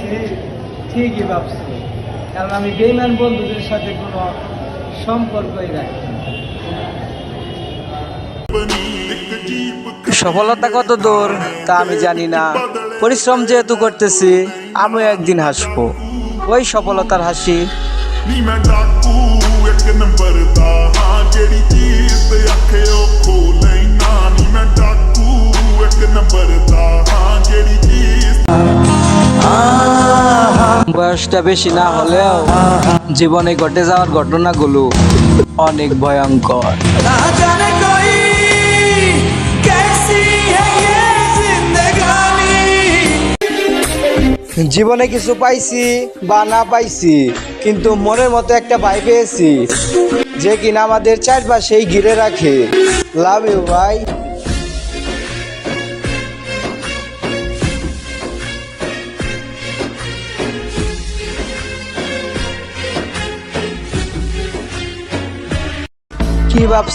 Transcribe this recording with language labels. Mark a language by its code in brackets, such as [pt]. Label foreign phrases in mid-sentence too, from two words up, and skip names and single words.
[bn] ঠিকই ভাবছো, কারণ আমি বেঈমান বন্ধুদের সাথে কোনো সম্পর্কই রাখি না। সফলতা কত দূর তা আমি জানি না, পরিশ্রম যেহেতু করতেছি আমিও একদিন হাসবো, ওই সফলতার হাসি। [pa] ਨੀ ਮੈਂ ਡਾਕੂ ਇੱਕ ਨੰਬਰ ਦਾ ਹਾਂ ਜਿਹੜੀ ਚੀਜ਼ ਤੇ ਅੱਖੇ ਉਹ ਖੋ ਲੈਣਾ ਨੀ ਮੈਂ ਡਾਕੂ ਇੱਕ ਨੰਬਰ ਦਾ ਹਾਂ ਜਿਹੜੀ ਚੀਜ਼ [bn] বয়সটা বেশি না হলেও জীবনে ঘটে যাওয়ার ঘটনাগুলো অনেক ভয়ঙ্কর। [hi] ना जाने कोई कैसी है ये जिंदगानी। [bn] জীবনে কিছু পাইছি বা না পাইছি, কিন্তু মনের মতো একটা ভাই পেয়েছি যে কিনা আমাদের চারপাশেই ঘিরে রাখে। [en] love you [bn] ভাই। কি ভাবছ?